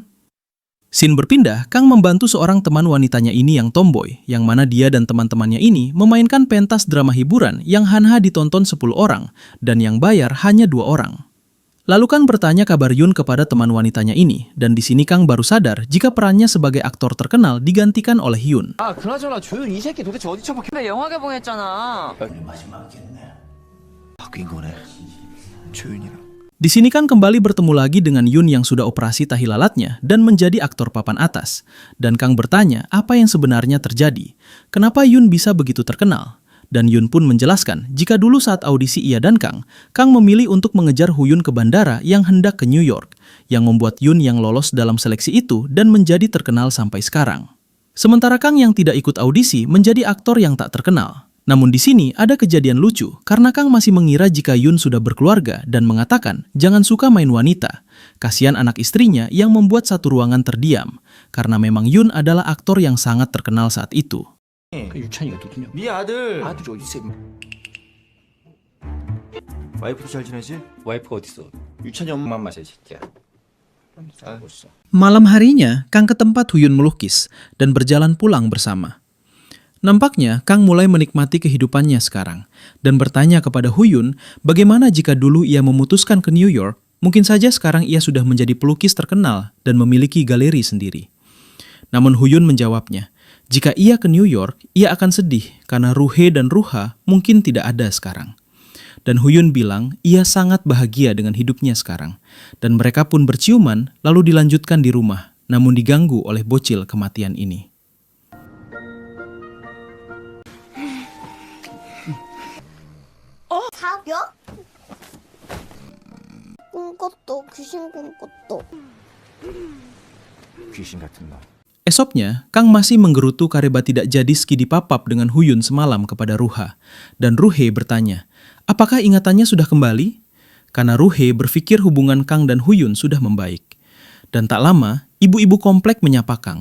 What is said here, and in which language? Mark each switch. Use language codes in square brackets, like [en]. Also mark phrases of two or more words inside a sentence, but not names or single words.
[id] Scene berpindah, Kang membantu seorang teman wanitanya ini yang tomboy, yang mana dia dan teman-temannya ini memainkan pentas drama hiburan yang Hanha ditonton 10 orang, dan yang bayar hanya 2 orang. Lalu Kang bertanya kabar Yun kepada teman wanitanya ini, dan di sini Kang baru sadar jika perannya sebagai aktor terkenal digantikan oleh Yun. [ko] 아, 그나저나 조윤 이 새끼 도대체 어디 처박혀? 왜 영화 개봉했잖아. 바뀐 거네. 조윤이랑. [id] Di sini Kang kembali bertemu lagi dengan Yun yang sudah operasi tahi lalatnya dan menjadi aktor papan atas. Dan Kang bertanya apa yang sebenarnya terjadi. Kenapa Yun bisa begitu terkenal? Dan Yun pun menjelaskan jika dulu saat audisi ia dan Kang memilih untuk mengejar Huyun ke bandara yang hendak ke New York, yang membuat Yun yang lolos dalam seleksi itu dan menjadi terkenal sampai sekarang. Sementara Kang yang tidak ikut audisi menjadi aktor yang tak terkenal. Namun di sini ada kejadian lucu karena Kang masih mengira jika Yun sudah berkeluarga dan mengatakan jangan suka main wanita. Kasihan anak istrinya yang membuat satu ruangan terdiam karena memang Yun adalah aktor yang sangat terkenal saat itu. [ko] 그 유찬이가 누구냐? 네 아들. 아들이 어디 있어? 와이프도 잘 지내지? 와이프가 어디 있어? 유찬이 엄마. 그만 마셔 이 새끼야. [id] Malam harinya, Kang ke tempat Huyun melukis dan berjalan pulang bersama. Nampaknya Kang mulai menikmati kehidupannya sekarang dan bertanya kepada Huyun bagaimana jika dulu ia memutuskan ke New York, mungkin saja sekarang ia sudah menjadi pelukis terkenal dan memiliki galeri sendiri. Namun Huyun menjawabnya, jika ia ke New York, ia akan sedih karena Ruhe dan Ruha mungkin tidak ada sekarang. Dan Huyun bilang ia sangat bahagia dengan hidupnya sekarang. Dan mereka pun berciuman lalu dilanjutkan di rumah, namun diganggu oleh bocil kematian ini. [ko] 사격? 꿈꿨도 귀신 꿈꿨도. 귀신 같은 놈. [id] Esoknya, Kang masih menggerutu kareba tidak jadi skidi papap dengan Huyun semalam kepada Ruha. Dan Ruhe bertanya, apakah ingatannya sudah kembali? Karena Ruhe berpikir hubungan Kang dan Huyun sudah membaik. Dan tak lama, ibu-ibu komplek menyapa Kang.